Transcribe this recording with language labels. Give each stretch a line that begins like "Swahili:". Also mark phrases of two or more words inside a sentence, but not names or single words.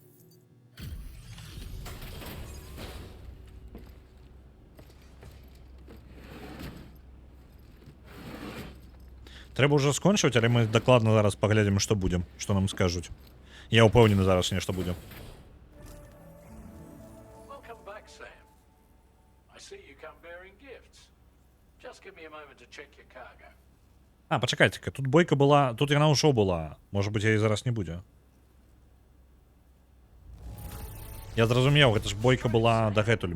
Belarusian: Трэба ўжо скончыць, але мы дакладна зараз паглядзім, што будзем, што нам скажуць. Я ўпэўнены зараз нешта будзе.
English: Welcome back, Sam. I see you come bearing gifts. Just give me a moment to check your cargo.
Belarusian: Пачакайце-ка, тут бойка была, тут яна ўжо была. Можа быць, яе зараз не будзе. Я зразумеў, гэта ж бойка была дагэтуль.